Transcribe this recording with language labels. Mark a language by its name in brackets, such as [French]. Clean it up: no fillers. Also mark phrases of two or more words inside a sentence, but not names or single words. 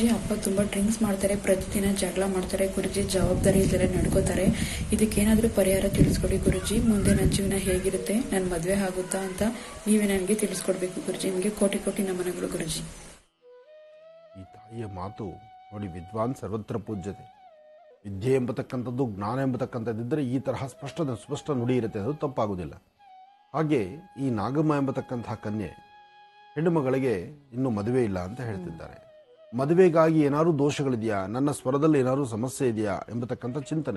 [Kannada] ಅಪ್ಪ ತುಂಬಾ ಡ್ರಿಂಕ್ಸ್ ಮಾಡ್ತಾರೆ, ಪ್ರತಿದಿನ ಜಗಳ ಮಾಡ್ತಾರೆ ಗುರುಜಿ. ಜವಾಬ್ದಾರಿ ಇಲ್ಲದೆ ನಡ್ಕೋತಾರೆ. ಇದಕ್ಕೇನಾದ್ರೂ ಪರಿಹಾರ ತಿಳಿಸ್ಕೊಡಿ ಗುರುಜಿ. ಮುಂದೆ ನನ್ನ ಜೀವನ ಹೇಗಿರುತ್ತೆ, ನನ್ನ ಮದುವೆ ಆಗುತ್ತಾ ಅಂತ ನೀವೇ ನನಗೆ ತಿಳಿಸ್ಕೊಡ್ಬೇಕು ಗುರುಜಿ. ನಿಮಗೆ ಕೋಟಿ ಕೋಟಿ ನಮನಗಳು ಗುರುಜಿ. ಈ ತಾಯಿಯ ಮಾತು ನೋಡಿ, [Sanskrit] ವಿದ್ವಾನ್ ಸರ್ವತ್ರ ಪೂಜ್ಯತೆ. [Kannada] ವಿದ್ಯೆ ಎಂಬತಕ್ಕಂಥದ್ದು, ಜ್ಞಾನ ಎಂಬತಕ್ಕಂಥದ್ದಿದ್ದರೆ ಈ ತರಹ ಸ್ಪಷ್ಟ ನುಡಿ ಇರುತ್ತೆ, ಅದು ತಪ್ಪಾಗುವುದಿಲ್ಲ. ಹಾಗೆ ಈ ನಾಗಮ್ಮ ಎಂಬತಕ್ಕಂತಹ ಕನ್ಯೆ ಹೆಣ್ಣು ಮಗಳಿಗೆ ಇನ್ನೂ ಮದುವೆ ಇಲ್ಲ ಅಂತ ಹೇಳ್ತಿದ್ದಾರೆ. ಮದುವೆಗಾಗಿ ಏನಾದರೂ ದೋಷಗಳಿದೆಯಾ, ನನ್ನ ಸ್ವರದಲ್ಲಿ ಏನಾದರೂ ಸಮಸ್ಯೆ ಇದೆಯಾ ಎಂಬತಕ್ಕಂಥ ಚಿಂತನೆ.